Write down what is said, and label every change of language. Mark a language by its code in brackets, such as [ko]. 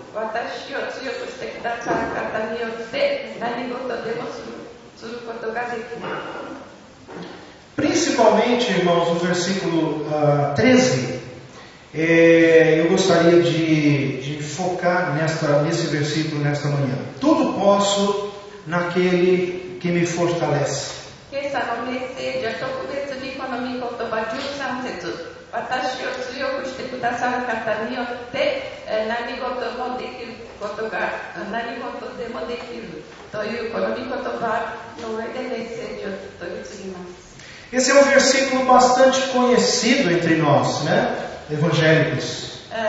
[ja] 私を強くしてくださる方によって何事でもすることができる。 [pt] Principalmente, irmãos, no versículo 13, eu gostaria de focar nesse versículo nesta manhã. Tudo posso naquele que me fortalece. [ja] 今朝のメッセージは特別にこの御言葉13節、私を強くしてくださる方によって何事もできることが何事でもできるというこの御言葉の上でメッセージを取り次ぎます。 [pt] Esse é um versículo bastante conhecido entre nós, né, evangélicos.